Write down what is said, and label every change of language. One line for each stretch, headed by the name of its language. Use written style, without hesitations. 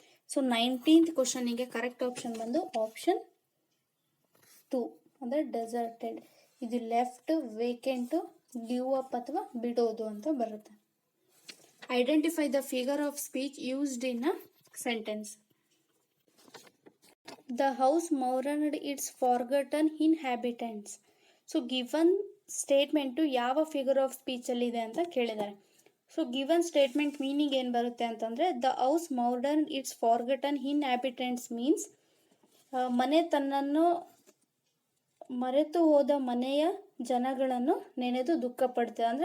English: So 19th ಕ್ವಶನಿಗೆ correct option ಬಂದು option 2, ಅಂದರೆ ಡೆಸರ್ಟೆಡ್.
Kannada: ಇದು ಲೆಫ್ಟ್, ವೇಕೆಂಟು, ಗಿವ್ ಅಪ್ ಅಥವಾ ಬಿಡೋದು ಅಂತ ಬರುತ್ತೆ.
English: Identify the figure of speech used in a sentence. The house mourned its forgotten inhabitants.
Kannada: So given statement ಯಾವ figure of ಸ್ಪೀಚಲ್ಲಿದೆ ಅಂತ ಕೇಳಿದ್ದಾರೆ. ಸೊ ಗಿವನ್ ಸ್ಟೇಟ್ಮೆಂಟ್ ಮೀನಿಂಗ್ ಏನು ಬರುತ್ತೆ ಅಂತಂದರೆ,
English: the house mourned its forgotten inhabitants
Kannada: means, ಮನೆ ತನ್ನನ್ನು ಮರೆತು ಹೋದ ಮನೆಯ ಜನಗಳನ್ನು ನೆನೆದು ದುಃಖ ಪಡ್ತದೆ.